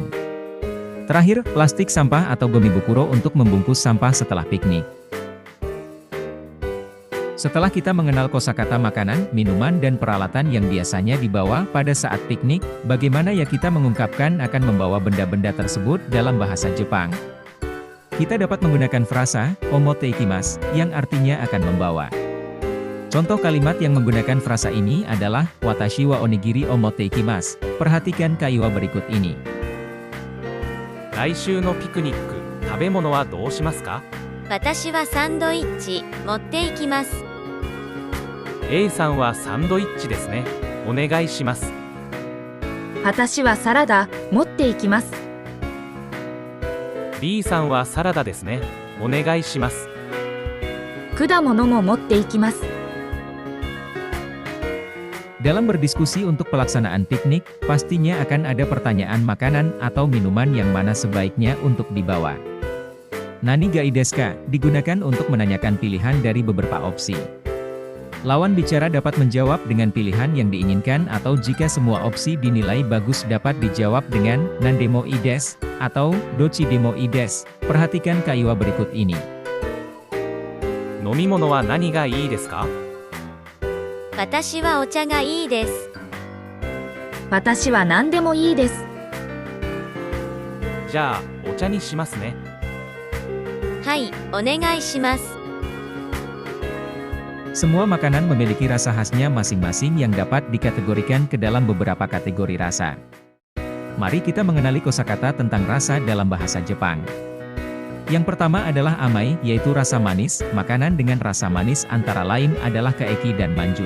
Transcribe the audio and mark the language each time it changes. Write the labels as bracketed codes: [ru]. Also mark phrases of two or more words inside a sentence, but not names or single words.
[id] Terakhir, plastik sampah atau gomibukuro untuk membungkus sampah setelah piknik. Setelah kita mengenal kosakata makanan, minuman dan peralatan yang biasanya dibawa pada saat piknik, bagaimana ya kita mengungkapkan akan membawa benda-benda tersebut dalam bahasa Jepang? Kita dapat menggunakan frasa, [ja] を持っていきます, [id] yang artinya akan membawa. Contoh kalimat yang menggunakan frasa ini adalah, [ja] 私はおにぎりを持っていきます. [id] Perhatikan kaiwa berikut ini. [ja] 来週のピクニック、食べ物はどうしますか？私はサンドイッチ持っていきます。 A さんはサンドイッチですね。お願いします。私はサラダ持っていきます。 B さんはサラダですね。お願いします。果物も持っていきます。 [id] Dalam berdiskusi untuk pelaksanaan piknik, pastinya akan ada pertanyaan makanan atau minuman yang mana sebaiknya untuk dibawa. [ja] 何がいいですか? [id] Digunakan untuk menanyakan pilihan dari beberapa opsi. Lawan bicara dapat menjawab dengan pilihan yang diinginkan atau jika semua opsi dinilai bagus dapat dijawab dengan [ja] 何でもいいです [id] atau [ja] どっちでもいいです. [id] Perhatikan kaiwa berikut ini. [ja] 飲み物は何がいいですか？私はお茶がいいです。私は何でもいいです。じゃあ、お茶にしますね。はい、お願いします。 [id] Semua makanan memiliki rasa khasnya masing-masing yang dapat dikategorikan ke dalam beberapa kategori rasa. Mari kita mengenali kosakata tentang rasa dalam bahasa Jepang. Yang pertama adalah amai, yaitu rasa manis. Makanan dengan rasa manis antara lain adalah kaeki dan manju.